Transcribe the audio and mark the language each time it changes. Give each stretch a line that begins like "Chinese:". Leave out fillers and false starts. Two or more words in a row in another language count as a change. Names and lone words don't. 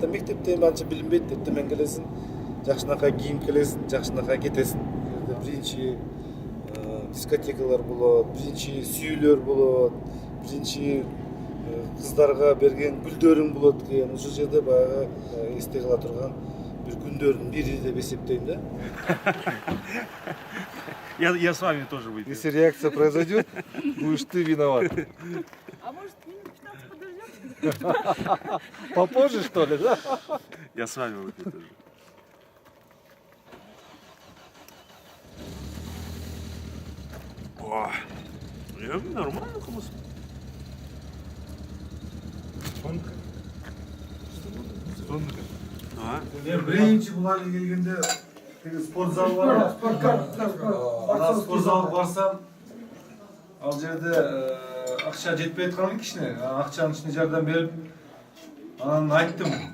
Kyrgyz: Мектепте анча билинбейт, эртең келесиң, жакшынакай кийинип келесиң, жакшынакай кетесиң. Биринчи дискотекалар болот, биринчи сүйүүлөр болот, биринчи кыздарга берген гүлдөрүң болот экен. Ошол жерде баягы эсте кала турган бир күндөрдүн бири деп эсептейм да.
Russian: Я с вами тоже выпью. Если реакция произойдет, будешь ты виноват. А может, минут 15 подождем? Попозже, что ли, да? Я с вами выпью тоже. О, нормально кумыс.
Kyrgyz: Мен биринчи буларга келгенде тиги спорт зал бар. Анан спорт залга барсам, ал жерде акча жетпей аткан кичине, акчанын ичине жардам берип, анан айттым.